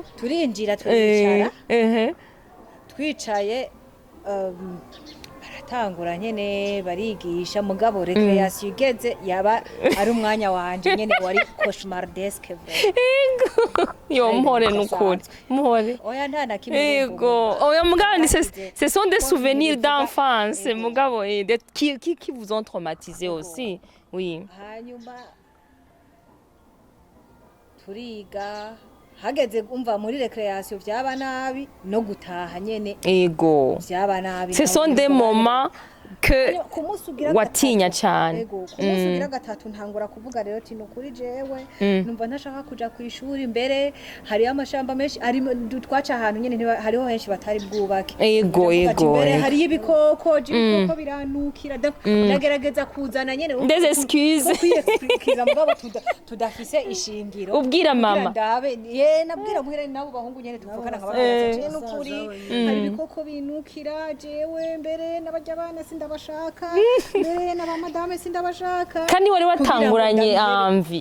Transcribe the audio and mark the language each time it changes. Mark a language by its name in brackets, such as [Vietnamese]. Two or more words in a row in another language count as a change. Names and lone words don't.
[Rundi] turinjira twicara twicaye baratangura nyene barigisha mugabo recreation igeze yaba ari umwanya wanje nyene wari cauchemardesque yo mpore nukuri mpore oya nta na kimwe yego oya mugabo [French] ce sont des souvenirs d'enfance mugabo qui vous ont traumatisé aussi oui [Rundi] hanyuma turiga hageze umva muri recreation vyaba nabi no gutaha nyene yego vyaba nabi [French] ce sont des moments que [Rundi] watinya cyane kumusugira gatatu ntangura kuvuga rero ati nukuri jewe numva ntashaka kuja ku ishuri mbere hari amashamba menshi ari twaca ahantu nyene hariho henshi batari bwubake yego mbere hari ibikoko biranukira ndagerageza kuzana nyene [French] des excuses [Rundi] kwiexpliquer mugabo tudafise ishingiro ubwira mama nabwira muhira nabo bahungu nyene tuvukana nk'abana nukuri hari ibikoko binukira jewe mbere n'abajya bana ndabashaka mbere n'abamadame sindabashaka kandi wari watanguranye amvi